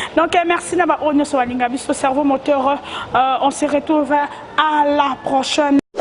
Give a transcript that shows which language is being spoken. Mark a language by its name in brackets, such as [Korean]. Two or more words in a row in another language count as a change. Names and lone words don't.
[Lingala] Donc, eh, merci na ba oyo nyonso balinga biso, [French] cerveau moteur. Euh, on se retrouve à la prochaine.